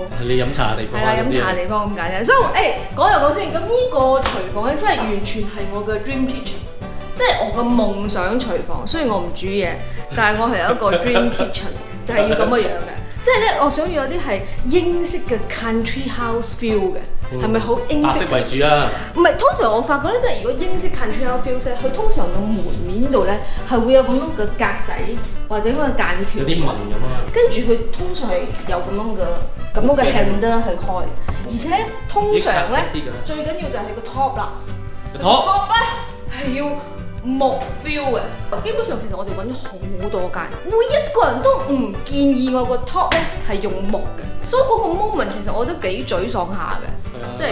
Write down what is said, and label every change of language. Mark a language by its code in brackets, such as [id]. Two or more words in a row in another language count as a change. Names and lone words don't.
[yue] 係你飲茶嘅地方。係啦，飲茶嘅地方咁解啫。所以講又講先，咁呢個廚房咧，真係完全係我嘅 [en] dream kitchen， [yue] 即係我嘅夢想廚房。雖然我唔煮嘢，但係我係有一個 [en] dream kitchen， [yue] 就係要咁嘅樣嘅。即係咧，我想要有啲係英式嘅 [en] country house feel [yue] 嘅，係咪好英式？白色為主啊！唔係，通常我發覺咧，即係如果英式 [en] country house feel [yue] 咧，佢通常個門面度咧係會有咁樣嘅格仔或者咁嘅間條，有啲紋咁啊。跟住佢通常係有咁樣嘅 handle 去開，而且通常咧最緊要就係個 top 啦。top 咧係要木 feel 嘅，基本上其實我哋揾咗好多間，每一個人都唔建議我個 top 咧係用木嘅，所以嗰個 moment 其實我都幾沮喪下嘅，即係